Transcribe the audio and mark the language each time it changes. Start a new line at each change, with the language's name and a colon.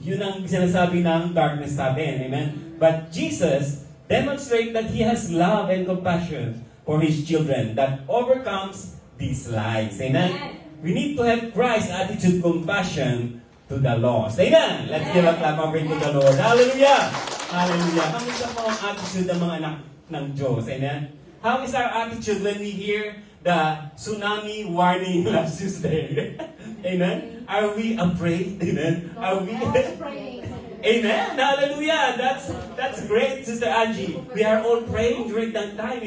Filipino: Yun ang sinasabi ng darkness sa atin. Amen?
English: But Jesus demonstrates that He has love and compassion for His children that overcomes these lies. Amen? We need to have Christ's attitude, compassion to the lost. Amen? Let's give a clap offering to the Lord. Hallelujah! Hallelujah!
Filipino: Kamusta po ang attitude ng mga anak ng Diyos? Amen?
English: How is our attitude when we hear the tsunami warning last Tuesday? Amen? Are we afraid? Amen? Are we? Amen? Hallelujah! That's great, Sister Angie. We are all praying during that time.